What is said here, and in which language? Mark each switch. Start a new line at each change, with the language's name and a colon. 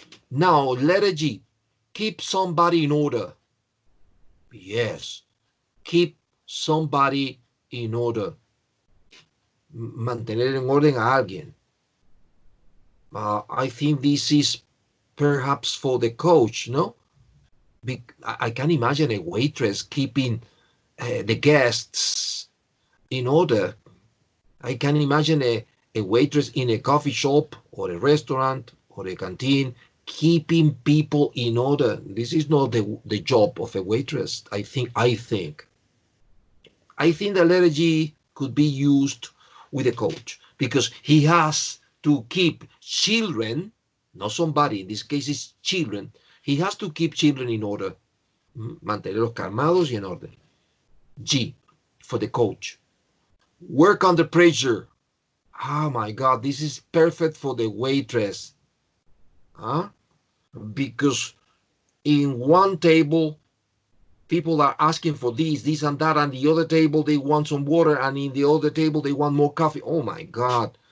English: Now, letter G, keep somebody in order. Yes, keep somebody in order.
Spanish: Mantener en orden a alguien.
English: I think this is perhaps for the coach, no? I can imagine a waitress keeping the guests in order. I can imagine a waitress in a coffee shop or a restaurant or a canteen keeping people in order. This is not the job of a waitress. I think the letter G could be used with a coach, because he has to keep children, not somebody, in this case it's children, he has to keep children in order.
Spanish: Mantenerlos calmados y en orden.
English: G, for the coach. Work under pressure. Oh my God, this is perfect for the waitress. Because in one table, people are asking for this and that, and the other table, they want some water, and in the other table, they want more coffee. Oh my God.